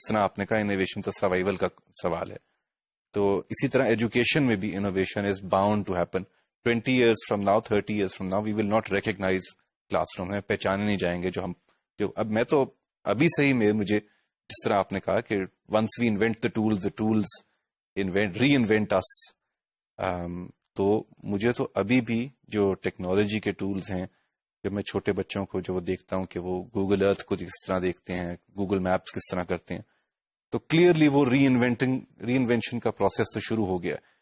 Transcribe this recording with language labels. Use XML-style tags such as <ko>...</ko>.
<ur>جس طرح آپ نے کہا انوویشن تو سروائیول کا سوال ہے, تو اسی طرح ایجوکیشن میں بھی innovation</ur> <en>Is bound to happen. 20 years from now, 30 years from now, we will not recognize</en> <ur>class room میں پہچانے نہیں جائیں گے. جو اب میں تو ابھی سے ہی مجھے جس طرح آپ نے کہا کہ</ur> <en>once we invent the tools reinvent us,</en> <ur>تو مجھے تو ابھی بھی جو ٹیکنالوجی کے ٹولز ہیں, جب میں چھوٹے بچوں کو جو دیکھتا ہوں کہ وہ گوگل ارتھ کو کس طرح دیکھتے ہیں, گوگل میپس کس طرح کرتے ہیں, تو کلیئرلی وہ ری انوینشن کا پروسیس تو شروع ہو گیا.</ur>